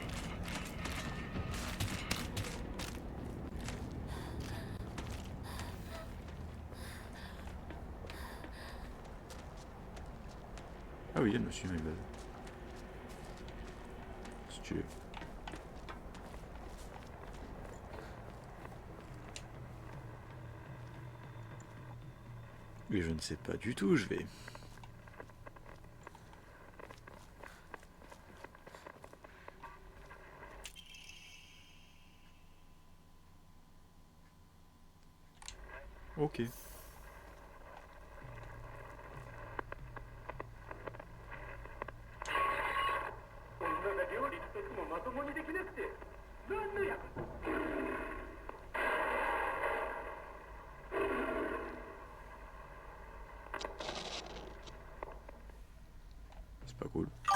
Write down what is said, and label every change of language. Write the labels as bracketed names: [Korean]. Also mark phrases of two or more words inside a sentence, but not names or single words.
[French] Ah oui, il y a le monsieur, [English] my bad. [French] Si tu veux. Mais je ne sais pas du tout où je vais. Ok. [Japanese] 女が料理一つもまともにできなくて何の役 [French] C'est pas cool.